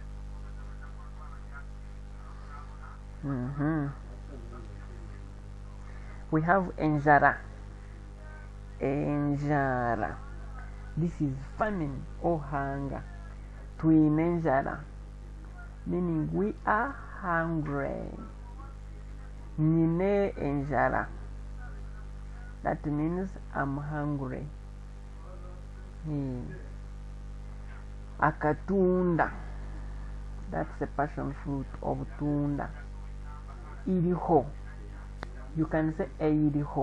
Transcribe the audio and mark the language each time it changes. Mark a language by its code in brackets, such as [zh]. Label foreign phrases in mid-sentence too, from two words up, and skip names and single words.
[en] We have enjara. [nyn] Enjara. [en] This is famine or hunger. [nyn] Twin enjara, [en] meaning we are hungry. [nyn] Nyine enjara. [en] That means I'm hungry. [nyn] Akatunda. [en] That's a passion fruit of tunda. Iriho. You can say iriho.